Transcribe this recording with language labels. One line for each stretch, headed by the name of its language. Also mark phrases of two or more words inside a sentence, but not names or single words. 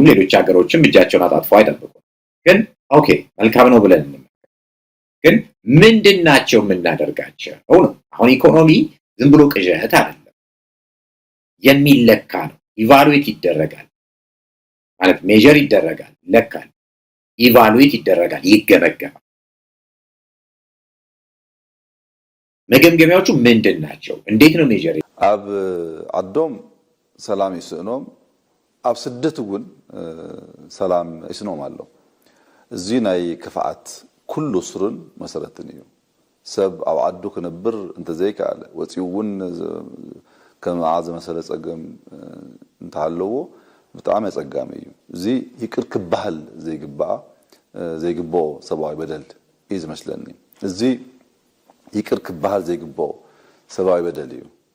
Amharic: ሌሎች ሀገሮችም እጃቸውን አጣጥፈው አይጠብቁም ግን ኦኬ መልካም ነው ብለን ግን ምንድናቸው የምናደርጋቸው ነው አሁን ኢኮኖሚ ዝም ብሎ ቅዠት አይደለም የሚለካ ነው ኢቫሉዌት ይደረጋል ማለት ሜጀር ይደረጋል ይለካል ኢቫሉዌት ይደረጋል ይገመገማል መገምገሚያዎቹ ምንድናቸው እንዴት ነው ሜጀር
Tigrinya: ኣብ አዶም ሰላም ይስእኖም ኣብ ስደት እውን ሰላም ይስኖም አለው እዚ ናይ ክፋአት ኩሉ ስሩን መሰረትን እዩ ሰብ ኣብ አዱ ክነብር እንተ ዘይካለ ወፂውን ከም ዓዘ መሰለ ጸገም እንተሃለዎ በጣም ያጸጋም እዩ እዚ ይቅር ክባህል ዘይግቦ ሰብአዊ በደል ኢዝ መስለኒ እዚ ይቅር ክባህል ዘይግቦ ሰብአዊ በደል እዩ